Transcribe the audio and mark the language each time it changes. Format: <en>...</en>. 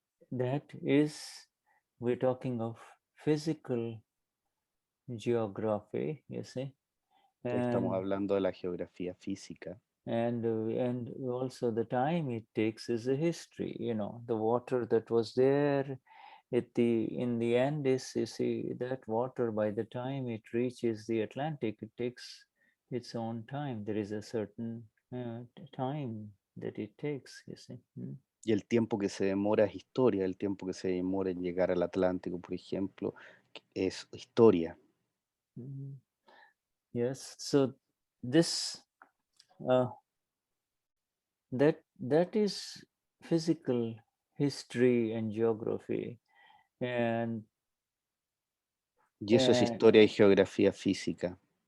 <en>That is, we're talking of physical geography, you see.</en> <es>Estamos hablando de la geografía física.</es> <en>And also the time it takes is a history, you know, the water that was there in the Andes, you see, that water, by the time it reaches the Atlantic, it takes its own time. There is a certain time that it takes, you see.</en> <es>Y el tiempo que se demora es historia, el tiempo que se demora en llegar al Atlántico, por ejemplo, es historia.</es> <en>Yes, so this that is physical history and geography,</en> <es>y eso es historia y geografía física.</es>